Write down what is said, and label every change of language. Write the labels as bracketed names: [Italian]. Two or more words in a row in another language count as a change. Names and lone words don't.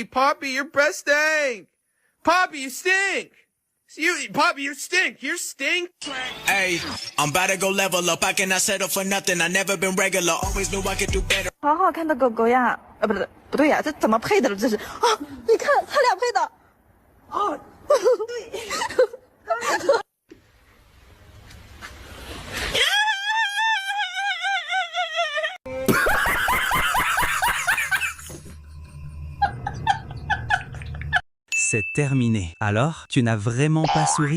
[English] Poppy, your breath stink. Poppy, you stink. Poppy, you stink. You're stink. Hey, I'm about to go level up. I cannot settle for nothing. I never been regular. Always knew I could do better. [Chinese] 好好看的狗狗呀！不对呀，这怎么配的了？这是啊！你看他俩配的。哦，对。 [French] C'est terminé. Alors, tu n'as vraiment pas souri?